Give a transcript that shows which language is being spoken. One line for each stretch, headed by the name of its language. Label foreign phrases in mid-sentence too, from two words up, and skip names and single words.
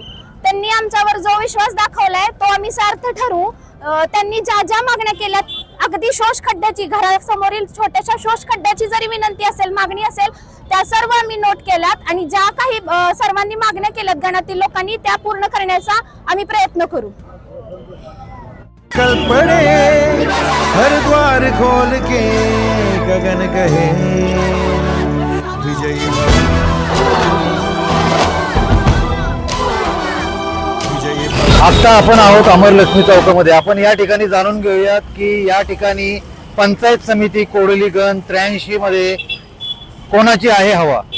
Marathi: त्यांनी आमच्यावर जो विश्वास दाखवलाय तो आम्ही सार्थ ठरवू। त्यांनी ज्या ज्या मागण्या केल्यात, अगदी शोष खड्ड्याची, घरासमोरील छोट्याशा शोष खड्ड्याची जरी विनंती असेल, मागणी असेल, त्या सर्व आम्ही नोट केल्यात आणि ज्या काही सर्वांनी मागण्या केल्यात गणातील लोकांनी त्या पूर्ण करण्याचा आम्ही प्रयत्न करू।
Hindi: कल पड़े हर द्वार खोल के गगन कहे विजयी भव, विजयी भव।
Marathi: आता आपण आहोत अमरलक्ष्मी चौकामध्ये। आपण या ठिकाणी जाणून घेऊयात की या ठिकाणी पंचायत समिती कोडोली गण 83 मध्ये कोणाची आहे हवा।